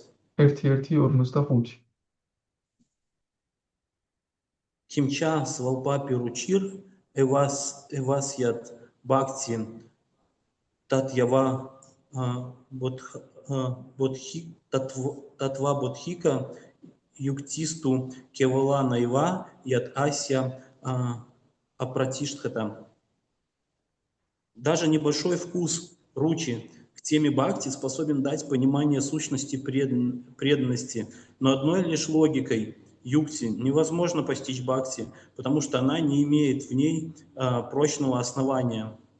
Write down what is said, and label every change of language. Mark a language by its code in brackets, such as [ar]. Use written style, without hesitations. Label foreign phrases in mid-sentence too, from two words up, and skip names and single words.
[sa] 1.1.45. किञ्च स्वल्पापि रुचिर् एवास्यात् भक्ति तत्त्वाव तत्त्व बोधिका युक्तिस्तु केवला नैव यद् अस्या अप्रतिष्ठता. [ru] Даже небольшой вкус ручи к теме бхакти способен дать понимание сущности преданности, но одной лишь логикой юкти невозможно постичь бхакти, потому что она не имеет в ней прочного основания.